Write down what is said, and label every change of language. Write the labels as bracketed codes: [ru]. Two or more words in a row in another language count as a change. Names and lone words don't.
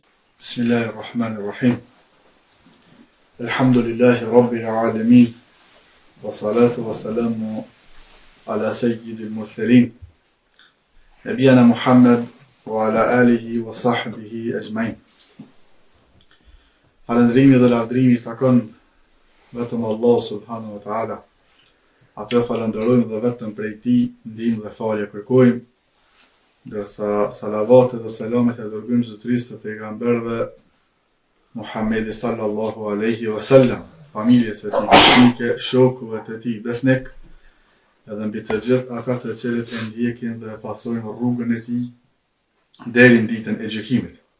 [ar] بسم الله الرحمن الرحيم. الحمد لله رب العالمين والصلاة والسلام على سيد المرسلين نبينا محمد وعلى آله وصحبه أجمعين. [sq] Falëndrimi dhe lavdrimi takon vetëm Allah [ar] سبحانه وتعالى. [sq] Atë falënderojmë dhe vetëm prej tij ndihmë dhe falje kërkojmë, ndërsa salavatet dhe selamet e dërgojmë zotërisë të pejgamberëve Muhammedi [ar] صلى الله عليه وسلم, [sq] familjes së tij besnike, shokëve të tij besnik, edhe mbi të gjithë ata të cilët e ndjekin dhe pasojnë rrugën e tij deri në ditën e gjykimit.